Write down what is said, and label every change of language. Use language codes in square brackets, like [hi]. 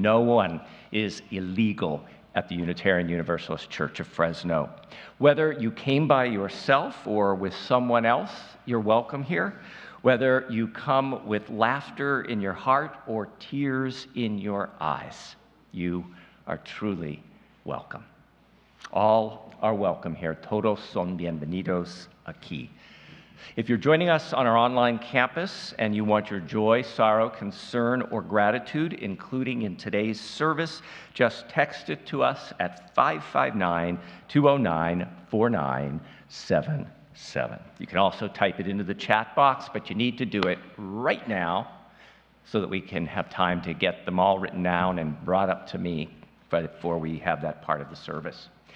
[en] No one is illegal at the Unitarian Universalist Church of Fresno. Whether you came by yourself or with someone else, you're welcome here. Whether you come with laughter in your heart or tears in your eyes, you are truly welcome. All are welcome here. [es] Todos son bienvenidos aquí. [en] If you're joining us on our online campus and you want your joy, sorrow, concern, or gratitude, including in today's service, just text it to us at 559-209-4977. You can also type it into the chat box, but you need to do it right now so that we can have time to get them all written down and brought up to me before we have that part of the service.